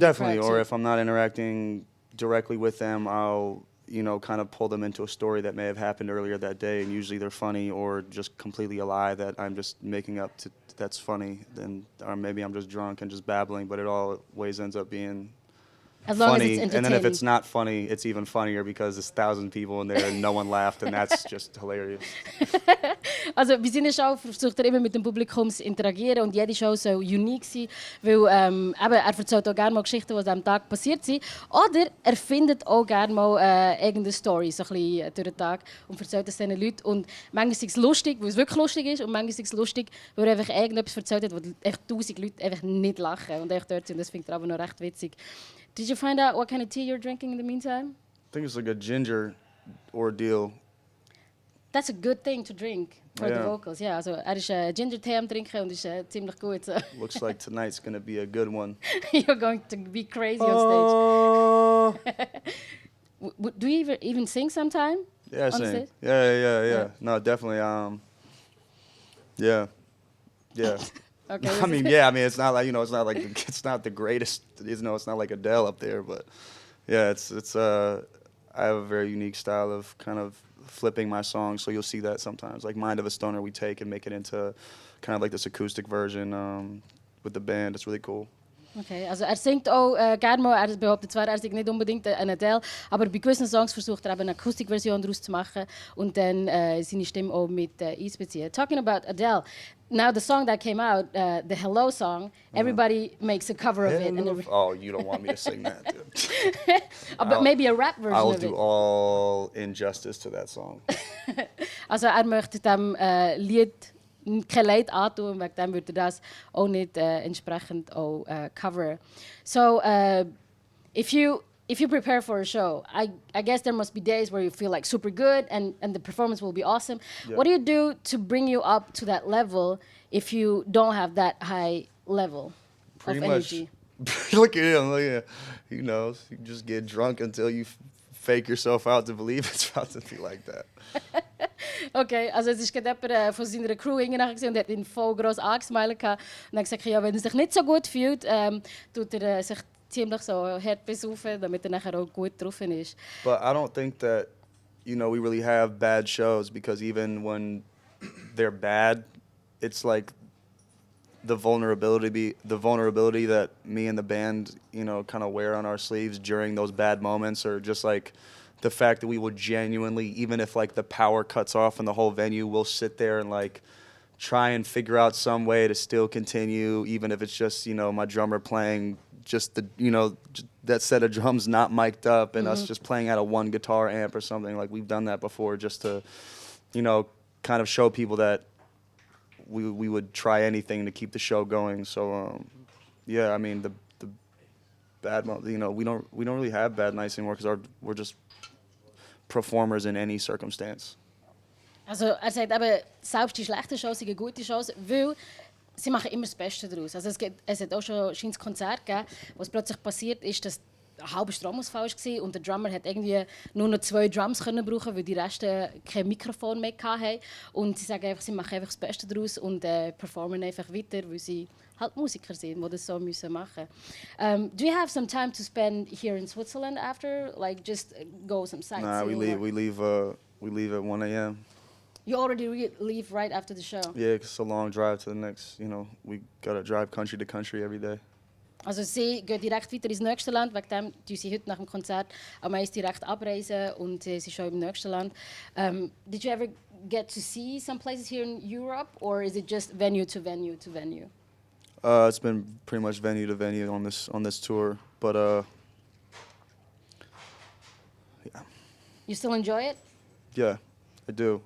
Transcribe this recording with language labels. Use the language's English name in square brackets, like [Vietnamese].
[English] definitely, or if I'm not interacting directly with them, I'll you know kind of pull them into a story that may have happened earlier that day, and usually they're funny or just completely a lie that I'm just making up that's funny. Then or maybe I'm just drunk and just babbling, but it always ends up being as long funny. As it's entertaining. And then if it's not funny, it's even funnier because there's 1,000 people in there and no one laughed, and that's just hilarious. [German] Also bei seiner Show versucht er immer mit dem Publikum zu interagieren und jede Show soll unique sein, weil eben, er erzählt auch gerne mal Geschichten, die am Tag passiert sind. Oder er findet auch gerne mal irgendeine Story so ein bisschen durch den Tag und erzählt es diesen Leuten. Und manchmal ist es lustig, weil es wirklich lustig ist, und manchmal ist es lustig, weil er einfach irgendetwas erzählt hat, wo echt 1'000 Leute einfach nicht lachen und echt dort sind. Das findet er aber noch recht witzig. [English] Did you find out what kind of tea you're drinking in the meantime? I think it's like a ginger ordeal. That's a good thing to drink for the vocals. [German] Yeah, also ist Ginger Tee am trinken und ist ziemlich gut. [English] So. Looks like tonight's gonna be a good one. You're going to be crazy on stage. Do you even sing sometime? Yeah, I sing. Yeah. No, definitely. Yeah. Okay. I mean, it's not like it's not like it's not the greatest. It's not like Adele up there, but yeah, it's I have a very unique style of kind of flipping my songs, so you'll see that sometimes. Like Mind of a Stoner, we take and make it into kind of like this acoustic version with the band. It's really cool. [German] Okay, also singt auch gerne mal, behauptet zwar, singt nicht unbedingt eine Adele, aber bei gewissen Songs versucht eben eine Akustikversion daraus zu machen und dann seine Stimme auch mit einzubeziehen. [English] Talking about Adele, now the song that came out, the Hello song, everybody makes a cover of it. And oh, you don't want me to sing that, dude. But maybe a rap version I'll of it. do all injustice to that song. [German] Also möchte dem Lied kein Leid antun, und wegen dem würde er das auch nicht entsprechend auch coveren. [English] So, if you prepare for a show, I guess there must be days where you feel like super good and the performance will be awesome. Yeah. What do you do to bring you up to that level if you don't have that high level of energy? Look at him. He knows. You just get drunk until you fake yourself out to believe it's about to be like that. [German] Okay, also es ist gerade jemand von seiner Crew hingegangen und hat ihn voll gross angesmiled und dann gesagt, ja, wenn er sich nicht so gut fühlt, tut er sich ziemlich so hart besaufen, damit er nachher auch gut drauf ist. [English] But I don't think that, we really have bad shows, because even when they're bad, it's like the vulnerability that me and the band, kind of wear on our sleeves during those bad moments, or just like the fact that we will genuinely, even if like the power cuts off in the whole venue, we'll sit there and like try and figure out some way to still continue, even if it's just, my drummer playing just that set of drums not mic'd up, and us just playing out of one guitar amp or something. Like we've done that before just to, kind of show people that we would try anything to keep the show going. So, yeah, I mean, the bad, we don't really have bad nights anymore, because we're just performers in any circumstance. [German] Also sagt eben, selbst die schlechten Shows sind gute Shows, weil sie machen immer das Beste daraus. Also es hat auch schon ein Konzert gegeben, wo es plötzlich passiert ist, dass ein halber Stromausfall war und der Drummer hat irgendwie nur noch 2 Drums können brauchen, weil die Resten kein Mikrofon mehr hatten. Und sie sagen einfach, sie machen einfach das Beste daraus und performen einfach weiter, weil sie halt Musiker sind, die das so müssen machen. [English] Do you have some time to spend here in Switzerland after, like just go some sightseeing? Nah, we leave at 1 a.m. You already leave right after the show. Yeah, it's a long drive to the next. We gotta drive country to country every day. [German] Also sie gehen direkt weiter ins nächste Land, wegen dem tun sie heute nach dem Konzert am meisten direkt abreisen und sie sind schon im nächsten Land. [English] Did you ever get to see some places here in Europe, or is it just venue to venue to venue? It's been pretty much venue to venue on this tour, but yeah. You still enjoy it? Yeah, I do.